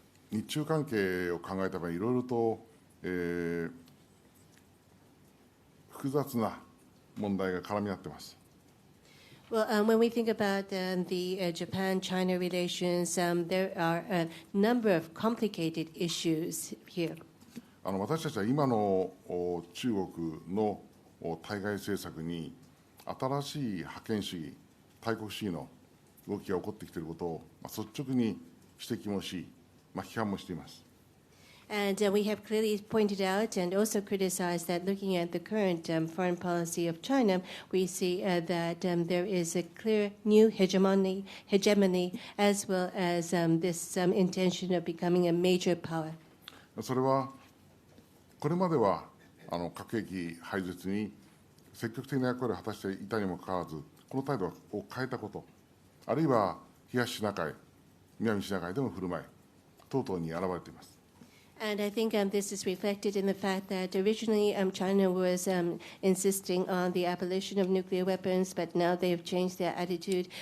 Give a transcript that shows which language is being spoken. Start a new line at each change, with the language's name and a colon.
Japanese: 日中関係を考えた場合、いろいろと、複雑な問題が絡み合っています。
English: Well, when we think about the Japan-China relations, there are a number of complicated issues here.
Japanese: 私たちは今の中国の対外政策に新しい覇権主義、大国主義の動きが起こってきていることを率直に指摘もし、批判もしています。
English: And we have clearly pointed out and also criticized that looking at the current foreign policy of China, we see that there is a clear new hegemony as well as this intention of becoming a major power.
Japanese: それはこれまでは核兵器廃絶に積極的な役割を果たしていたにもかかわらず、この態度を変えたこと、あるいは東シナ海、南シナ海での振る舞い等々に現れています。
English: And I think this is reflected in the fact that originally China was insisting on the abolition of nuclear weapons, but now they have changed their attitude.